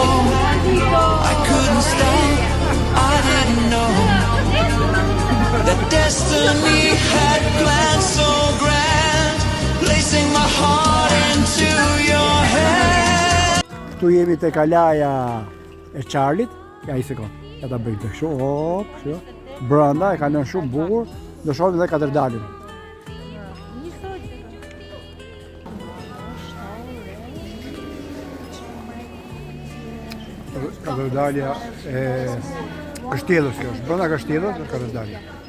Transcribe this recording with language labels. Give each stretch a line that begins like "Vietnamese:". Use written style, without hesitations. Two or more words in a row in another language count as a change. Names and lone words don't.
English: I couldn't stop, I didn't know that destiny had planned so grand, placing my heart into your hand.
Albanian: Këtu jemi te kalaja e Charlit, ja i sekond, ja ta bëjmë të kështu, hop, kështu. Brenda e ka lënë shumë bukur, do shohim edhe katedralin. Katedralja e Kështjellës kjo është, brenda Kështjellës është katedralja.